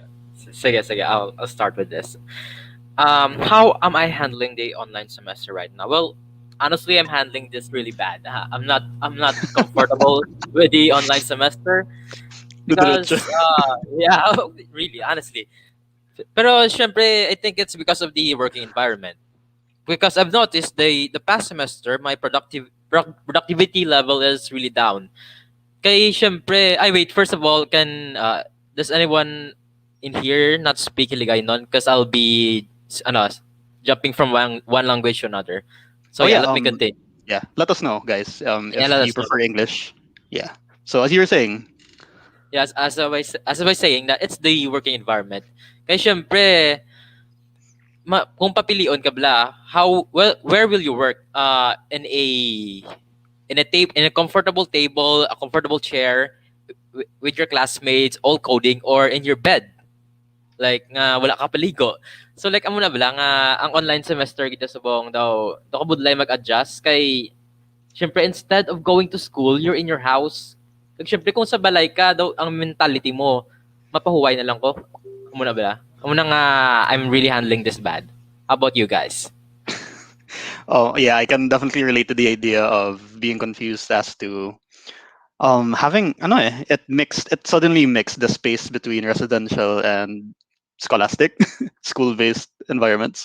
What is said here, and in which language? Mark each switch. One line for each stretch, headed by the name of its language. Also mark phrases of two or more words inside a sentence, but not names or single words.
English: Sige, I'll start with this. How am I handling the online semester right now? Well, honestly, I'm handling this really bad. I'm not comfortable with the online semester The diretso. because yeah, really honestly.
Hiligaynon: Pero syempre,
English: I think it's because of the working environment. Because I've noticed the past semester my productivity level is really down.
Hiligaynon: Kay syempre, ay
English: wait, first of all, does anyone in here not speak Hiligaynon? Because I'll be jumping from one language to another. So Oh yeah, yeah. let me continue. Yeah. Let us know, guys. Yeah, If let you us know. prefer English. Yeah. So as you were saying. Yes, as I was saying that it's the working environment.
Hiligaynon: Kaya syempre, kung papilion ka bla,
English: where will you work? In a comfortable table, a comfortable chair with your classmates, all coding, or in your bed.
Hiligaynon: Like nga wala ka paligo.
English: So like
Hiligaynon: amo na bala nga ang online semester kita subong daw kabudlay mag-adjust kay syempre
English: instead of going to school, you're in your house.
Hiligaynon: Kag syempre kung sa balay ka daw ang mentality mo, mapahuway na lang ko. Amo na bala. Amo na nga
English: I'm really handling this bad. How about you guys? Oh yeah, I can definitely relate to the idea of being confused as to having ano it mixed it suddenly mixed the space between residential and scholastic school based environments.